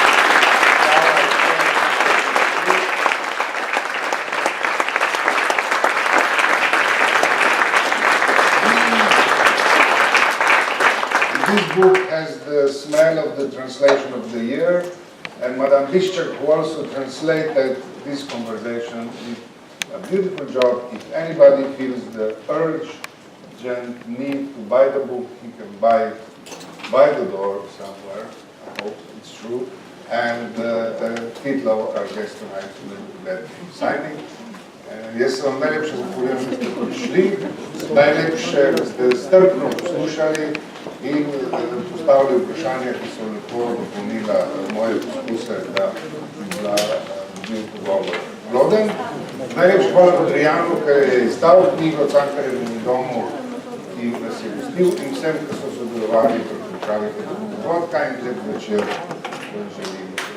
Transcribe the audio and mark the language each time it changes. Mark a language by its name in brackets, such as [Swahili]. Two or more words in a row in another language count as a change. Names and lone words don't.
[English] This book has the smell of the translation of the year, and Madame Bischek, who also translated this conversation, did a beautiful job. If anybody feels the urgent need to buy the book, he can buy by the door somewhere. I hope it's true. And Lowe, our guest tonight, will do that signing. [Slovenian] Jaz se vam najlepše zahvaljujem, da ste prišli, najlepše, da ste strpno poslušali in postavili vprašanja, ki so lepo dopolnila moje poskuse, da bi bil pogovor ploden. Najlepše hvala Podivjanu, ker je izdal knjigo Cankarjevem domu, ki nas je gostil, in vsem, ki so sodelovali pri pripravi tega dogodka, in lep večer želim.